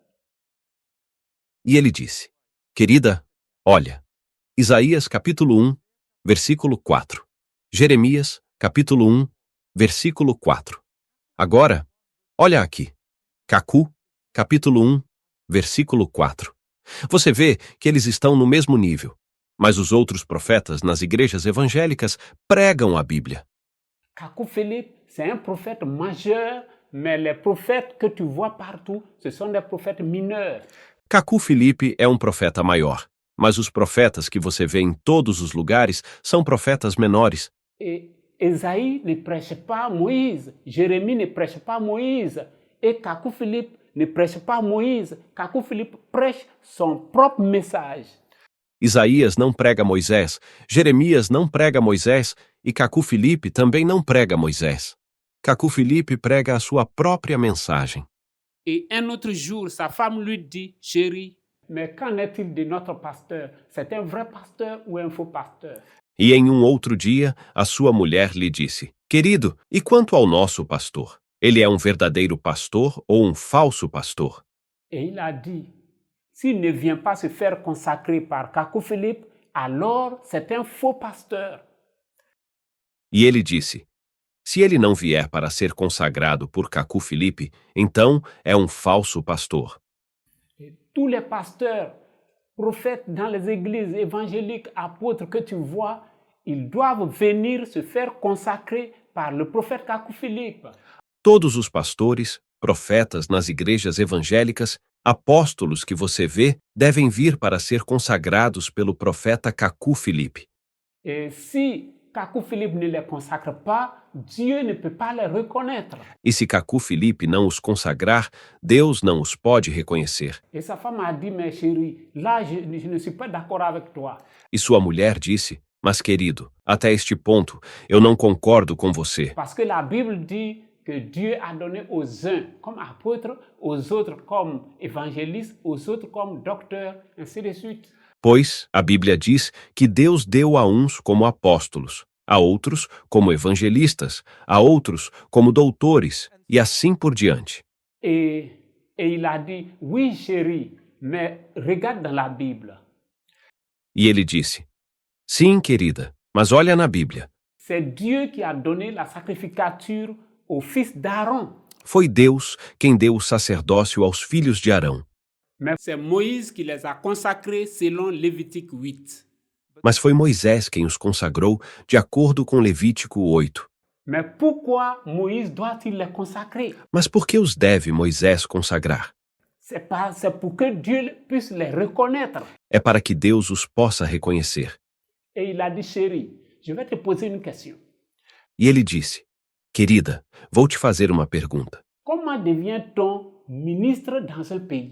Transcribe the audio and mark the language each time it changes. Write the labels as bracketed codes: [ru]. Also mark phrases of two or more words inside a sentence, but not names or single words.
[pt] E ele disse: Querida, olha, Isaías capítulo 1, versículo 4. Jeremias capítulo 1, versículo 4. Agora, olha aqui. Kakou capítulo 1, versículo 4. Você vê que eles estão no mesmo nível, mas os outros profetas nas igrejas evangélicas pregam a Bíblia. [fr] Kakou Philippe, c'est un prophète majeur, mais les prophètes que tu vois partout, ce sont des prophètes mineurs. [pt] Kakou Felipe é um profeta maior, mas os profetas que você vê em todos os lugares são profetas menores. [fr] Et Ésaïe ne prêche pas Moïse, Jérémie ne prêche pas Moïse, et Kakou Philippe ne prêche pas Moïse. Kakou Philippe prêche son propre message. [pt] Isaías não prega Moisés, Jeremias não prega Moisés e Kakou Felipe também não prega Moisés. Kakou Felipe prega a sua própria mensagem. [fr] Et un autre jour, sa femme lui dit, chérie, mais qu'en est-il de notre pasteur? C'est un vrai pasteur ou un faux pasteur? [pt] E em um outro dia, a sua mulher lhe disse: Querido, e quanto ao nosso pastor? Ele é um verdadeiro pastor ou um falso pastor? [fr] Et il a dit, s'il ne vient pas se faire consacrer par Kakou Philippe, alors c'est un faux pasteur. [pt] E ele disse: Se ele não vier para ser consagrado por Kakou Felipe, então é um falso pastor. [fr] Et tous les pasteurs, prophètes dans les églises évangéliques, apôtres que tu vois, ils doivent venir se faire consacrer par le prophète Kakou Philippe. [pt] Todos os pastores, profetas nas igrejas evangélicas, apóstolos que você vê, devem vir para ser consagrados pelo profeta Kakou Felipe. [fr] Et si Kakou Philippe ne les consacre pas, Dieu ne peut pas les reconnaître. [pt] E se Kakou Felipe não os consagrar, Deus não os pode reconhecer. [fr] Et sa femme a dit, mais chérie, là je ne suis pas d'accord avec toi. [pt] E sua mulher disse: Mas querido, até este ponto, eu não concordo com você. [fr] Parce que la Bible dit que Dieu a donné aux uns comme apôtres, aux autres comme évangélistes, aux autres comme docteurs, ainsi de suite. [pt] Pois a Bíblia diz que Deus deu a uns como apóstolos, a outros como evangelistas, a outros como doutores, e assim por diante. [fr] Et il a dit, oui chérie, mais regarde dans la Bible. [pt] E ele disse: Sim, querida, mas olha na Bíblia. [fr] C'est Dieu qui a donné la sacrificature au fils d'Aaron. [pt] Foi Deus quem deu o sacerdócio aos filhos de Arão. [fr] Mais c'est Moïse qui les a consacrés selon Lévitique 8. [pt] Mas foi Moisés quem os consagrou de acordo com Levítico 8. [fr] Mais pourquoi Moïse doit-il les consacrer? [pt] Mas por que os deve Moisés consagrar? [fr] C'est pour que Dieu puisse les reconnaître. [pt] É para que Deus os possa reconhecer. [fr] Et il a dit, chérie, je vais te poser une question. [pt] E ele disse: Querida, vou te fazer uma pergunta. [fr] Comment devient-on ministre dans un pays?